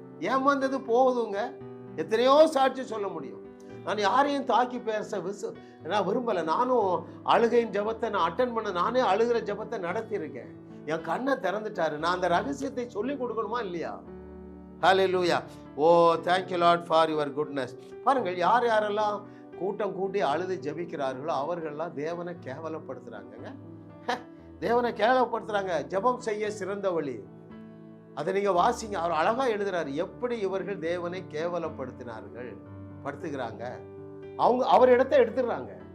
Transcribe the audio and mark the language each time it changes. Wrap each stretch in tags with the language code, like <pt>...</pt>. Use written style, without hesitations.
<ta>ஏமாந்தது போகுதுங்க. எத்தனையோ சாட்சி சொல்ல முடியும். நான் யாரையும் தாக்கி பேச நான் விரும்பல. நானும் அழுகையின் ஜபத்தை நான் அட்டன் பண்ண, நானே அழுகிற ஜபத்தை நடத்தி இருக்கேன். என் கண்ணை திறந்துட்டாரு. நான் அந்த ரகசியத்தை சொல்லி கொடுக்கணுமா இல்லையா? ஹல்லேலூயா.</ta> <en>Oh thank you Lord for your goodness.</en> <ta>பாருங்கள், யார் யாரெல்லாம் கூட்டம் கூட்டி அழுது ஜெபிக்கிறார்களோ அவர்கள்லாம் தேவனை கேவலப்படுத்துறாங்க. தேவனை கேவலப்படுத்துறாங்க. ஜெபம் செய்ய சிறந்த வழி, அதை நீங்க வாசிங்க. அவர் அழகா எழுதுறாரு, எப்படி இவர்கள் தேவனை கேவலப்படுத்தினார்கள் படுத்துகிறாங்க. அவர் இடத்தை எடுத்துடுறாங்க.</ta>